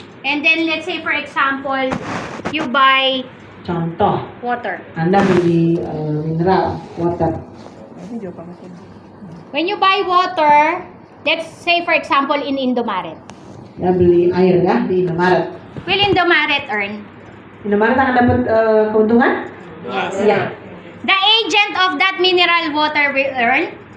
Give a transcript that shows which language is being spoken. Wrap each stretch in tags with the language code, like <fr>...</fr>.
<en>and then let's say for example, you buy</en> <id>Contoh,</id> <en>water.</en> <id>Anda beli mineral,</id> <en>water. When you buy water, let's say for example in Indomaret.</en> <id>Ya beli air ya di Indomaret.</id> <en>Will Indomaret earn?</en> <id>Indomaret akan dapat keuntungan?</id> <en>Yes.</en> <id>Iya.</id> <en>The agent of that mineral water will earn?</en>